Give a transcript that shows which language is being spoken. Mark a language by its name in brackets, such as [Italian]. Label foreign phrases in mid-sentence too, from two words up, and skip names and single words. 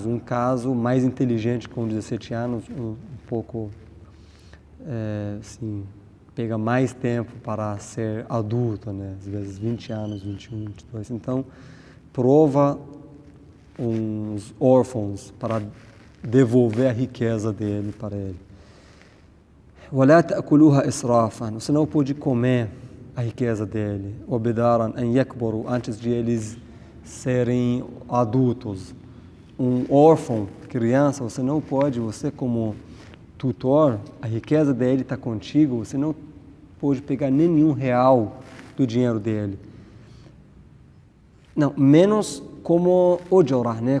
[Portuguese] Um caso mais inteligente com 17 anos, um pouco assim, pega mais tempo para ser adulto, né? Às vezes 20 anos, 21, 22. Então prova uns órfãos para devolver a riqueza dele para ele. [Arabic] وَلَا تَأْكُلُوهَا إِسْرَافًا, [Portuguese] você não pode comer a riqueza dele. [Arabic] وَبِدَارًا أَنْ يَكْبَرُوا, [Portuguese] antes de eles serem adultos. Um órfão, criança, você não pode, você como tutor, a riqueza dele está contigo, você não pode pegar nenhum real do dinheiro dele. Não, menos como ojorah, né?